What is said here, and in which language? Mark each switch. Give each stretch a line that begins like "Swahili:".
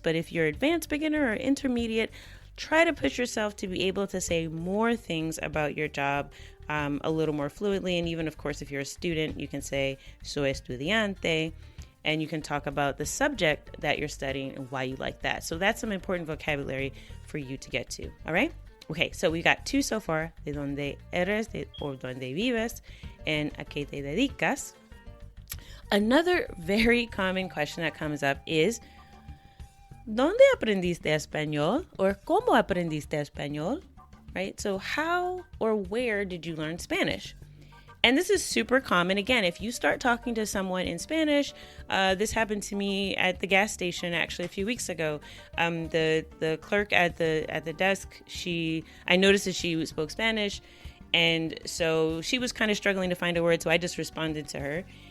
English: But if you're advanced beginner or intermediate, try to push yourself to be able to say more things about your job a little more fluently. And even, of course, if you're a student, you can say
Spanish: soy estudiante,
English: and you can talk about the subject that you're studying and why you like that. So that's some important vocabulary for you to get to. All right. Okay. So we got 2 so far.
Spanish: De donde eres, or donde vives, and a qué te dedicas.
English: Another very common question that comes up is,
Spanish: ¿dónde aprendiste español? Or ¿cómo aprendiste español?
English: Right? So how or where did you learn Spanish? And this is super common. Again, if you start talking to someone in Spanish, this happened to me at the gas station actually a few weeks ago. The clerk at the desk, I noticed that she spoke Spanish, and so she was kind of struggling to find a word, so I just responded to her.